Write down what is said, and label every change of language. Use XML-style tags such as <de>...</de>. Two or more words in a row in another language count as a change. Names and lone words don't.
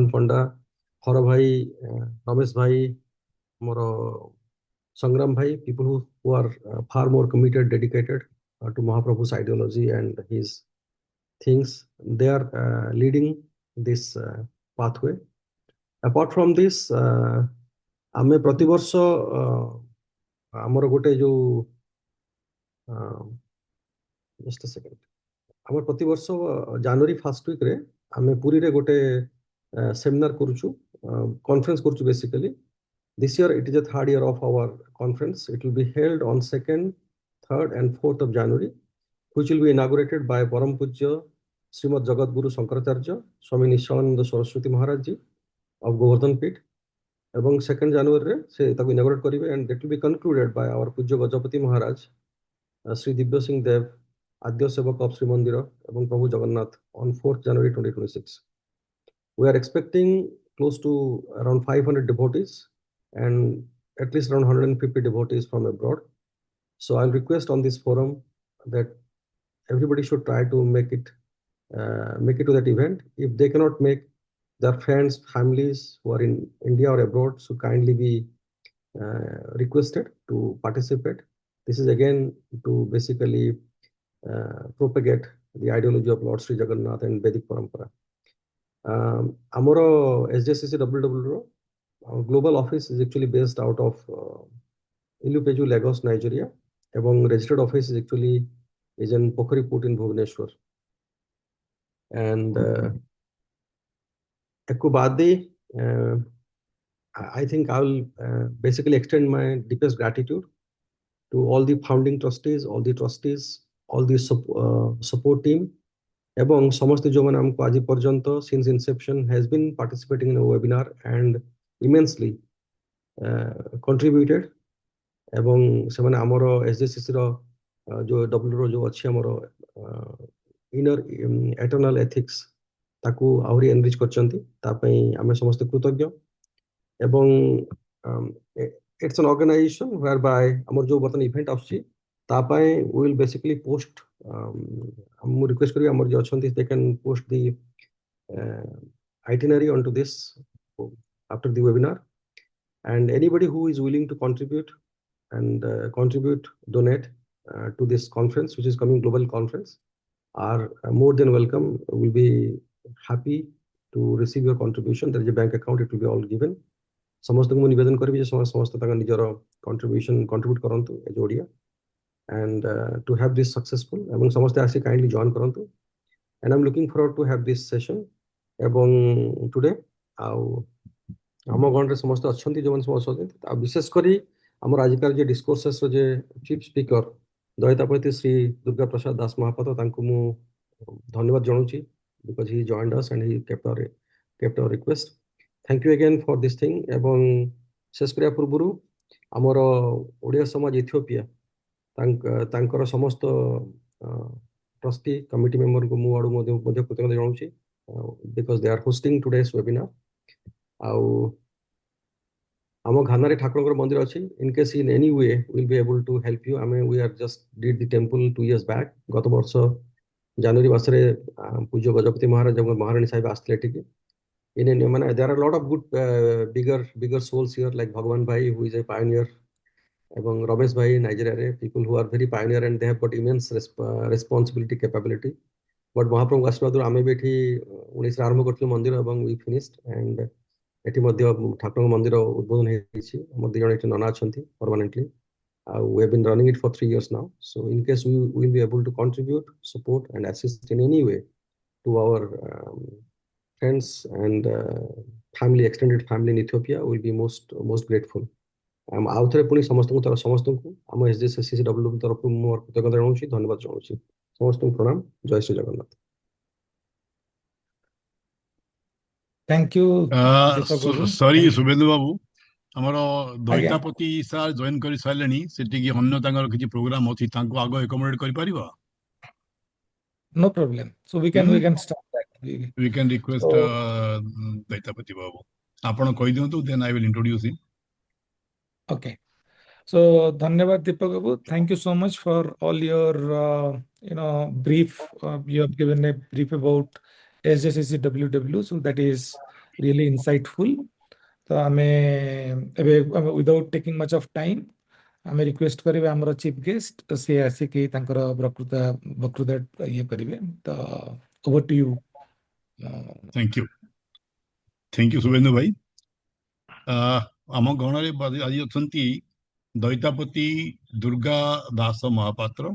<en>Bhagwan Panda, Hara Bhai, Ramesh Bhai, Sangram Bhai, people who are far more committed, dedicated to Mahaprabhu's ideology and his things. They are leading this pathway. Apart from this,</en> <or>ଆମେ ପ୍ରତିବର୍ଷ ଆମର ଗୋଟେ ଯୋଉ</or> <en>just a second.</en> <or>ଆମର ପ୍ରତିବର୍ଷ</or> <en>January first week</en> <or>ଆମେ ପୁରୀରେ ଗୋଟେ ସେମିନାର କରୁଛୁ, କନଫରେନ୍ସ କରୁଛୁ ବେସିକାଲି.</or> <en>This year it is the third year of our conference. It will be held on 2nd, 3rd and 4th of January, which will be inaugurated by Param Pujya Srimad Jagat Guru Shankaracharya Swami Nishananda Saraswati Maharaj Ji of Govardhan Pit.</en> <or>এবং 2nd January ସେ ତାକୁ inaugurate କରିବେ,</or> <en>and that will be concluded by our Pujya Gajapati Maharaj Sri Divya Singh Dev Adya Sevak of Sri Mandira এবং Prabhu Jagannath on 4th January 2026. We are expecting close to around 500 devotees and at least around 150 devotees from abroad. So I'll request on this forum that everybody should try to make it to that event. If they cannot make, their friends, families who are in India or abroad should kindly be requested to participate. This is again to basically propagate the ideology of Lord Sri Jagannath and Vedic Parampara.</en> <or>ଆମର SJCCWW ର</or> <en>global office is actually based out of Ilupeju, Lagos, Nigeria, এবং registered office is actually in Pokhariput in Bhubaneswar. And Ekubadi, I think I will basically extend my deepest gratitude to all the founding trustees, all the trustees, all the support team, এবং</en> <or>ସମସ୍ତେ ଯୋଉମାନେ ଆମକୁ ଆଜି ପର୍ଯ୍ୟନ୍ତ</or> <en>since inception has been participating in a webinar and immensely contributed.</en> <or>ଏବଂ ସେମାନେ ଆମର SJCC ର ଯୋଉ W ର ଯୋଉ ଅଛି ଆମର</or> <en>inner eternal ethics</en> <or>ତାକୁ ଆହୁରି enrich କରିଛନ୍ତି, ତା ପାଇଁ ଆମେ ସମସ୍ତେ କୃତଜ୍ଞ. ଏବଂ</or> <en>it's an organization whereby</en> <or>ଆମର ଯୋଉ ବର୍ତ୍ତମାନ ଇଭେଣ୍ଟ ଆସୁଛି ତା ପାଇଁ</or> <en>we will basically post,</en> <or>ମୁଁ ରିକ୍ୱେଷ୍ଟ କରିବି ଆମର ଯୋଉ ଅଛନ୍ତି</or> <en>they can post the itinerary onto this after the webinar, and anybody who is willing to contribute and donate to this conference, which is coming global conference, are more than welcome. Will be happy to receive your contribution. There is a bank account, it will be all given.</en> <or>ସମସ୍ତଙ୍କୁ ମୁଁ ନିବେଦନ କରିବି ଯେ ସମସ୍ତେ ତାଙ୍କ ନିଜର</or> <en>contribution contribute</en> <or>କରନ୍ତୁ as ଓଡ଼ିଆ,</or> <en>and to have this successful,</en> <or>ଏବଂ ସମସ୍ତେ ଆସି kindly join କରନ୍ତୁ,</or> <en>and I'm looking forward to have this session.</en> <or>ଏବଂ today ଆଉ ଆମ ଗଣରେ ସମସ୍ତେ ଅଛନ୍ତି ଯେଉଁମାନେ ସମସ୍ତେ ଅଛନ୍ତି, ଆଉ ବିଶେଷ କରି ଆମର ଆଜିକାର ଯେ ଡିସ୍କୋର୍ସେସର ଯେ</or> <en>chief speaker</en> <or>ଦୟିତାପତି ଶ୍ରୀ ଦୁର୍ଗା ପ୍ରସାଦ ଦାସ ମହାପାତ୍ର, ତାଙ୍କୁ ମୁଁ ଧନ୍ୟବାଦ ଜଣାଉଛି</or> <en>because he joined us and he kept our request. Thank you again for this thing.</en> <or>ଏବଂ ଶେଷ କରିବା ପୂର୍ବରୁ ଆମର ଓଡ଼ିଆ ସମାଜ ଇଥିଓପିଆ ତାଙ୍କର ସମସ୍ତ</or> <en>trustee committee</en> <or>ମେମ୍ବରଙ୍କୁ ମୁଁ ଆଡ଼ୁ ମଧ୍ୟ କୃତଜ୍ଞତା ଜଣାଉଛି</or> <en>because they are hosting today's webinar.</en> <or>ଆଉ ଆମ ଘାନାରେ ଠାକୁରଙ୍କର ମନ୍ଦିର ଅଛି,</or> <en>in case in any way we'll be able to help you. we are just did the temple 2 years back.</en> <or>ଗତ ବର୍ଷ ଜାନୁଆରୀ ମାସରେ ପୂଜ୍ୟ ଗଜପତି ମହାରାଜ ଏବଂ ମହାରାଣୀ ସାହିବ ଆସିଥିଲେ ଏଠିକି.</or> <en>There are a lot of good bigger souls here like Bhagwan Bhai, who is a pioneer, এবং Ramesh Bhai in Nigeria, people who are very pioneer and they have got immense responsibility, capability.</en> <or>But Mahaprabhu ଆଶୀର୍ବାଦରୁ ଆମେ ବି ଏଠି 19ରେ ଆରମ୍ଭ କରିଥିଲୁ ମନ୍ଦିର ଏବଂ</or> <en>we finished,</en> <or>and ଏଠି ମଧ୍ୟ ଠାକୁରଙ୍କ ମନ୍ଦିର ଉଦ୍বোଧନ ହେଇଛି. ଆମର 2 ଜଣ ଏଠି ନନା ଅଛନ୍ତି permanently.</or> <en>We have been running it for 3 years now. So in case we will be able to contribute, support and assist in any way to our friends and family, extended family in Ethiopia, we will be most grateful.</en> <or>ଆଉ ଥରେ ପୁଣି ସମସ୍ତଙ୍କୁ ଆମ SJCCW ତରଫରୁ ମୁଁ କୃତଜ୍ଞତା ଜଣାଉଛି, ଧନ୍ୟବାଦ ଜଣାଉଛି. ସମସ୍ତଙ୍କୁ ପ୍ରଣାମ. ଜୟ ଶ୍ରୀ ଜଗନ୍ନାଥ.</or> <en>Thank you, Deepak Babu.</en> <or>ସରି ସୁବେନ୍ଦୁ ବାବୁ, ଆମର ଦଇତାପତି ସାର୍ ଜଏନ୍ କରି ସାରିଲେଣି, ସେଠିକି ଅନ୍ୟ ତାଙ୍କର କିଛି ପ୍ରୋଗ୍ରାମ ଅଛି, ତାଙ୍କୁ ଆଗ ଏକୋମୋଡେଟ୍ କରିପାରିବ?</or> <en>No problem. So we can start that. We can request ଦଇତାପତି ବାବୁ,</en> <or>ଆପଣ କହିଦିଅନ୍ତୁ,</or> <en>then I will introduce him. Okay. So dhanyavad Deepak Babu. Thank you so much for all your brief. You have given a brief about SJCCWW, so that is really insightful. So without taking much of time,</en> <or>ଆମେ ରିକ୍ୱେଷ୍ଟ କରିବେ ଆମର</or> <en>chief guest</en> <or>ସେ ଆସିକି ତାଙ୍କର ବକ୍ତୃତା ଇଏ କରିବେ ତ</or> <en>over to you. thank you ଶୁଭେନ୍ଦୁ ଭାଇ।</en> <or>ଆମ ଗଣରେ ଆଜି ଅଛନ୍ତି ଦୈତାପତି ଦୁର୍ଗା ଦାସ ମହାପାତ୍ର।</or>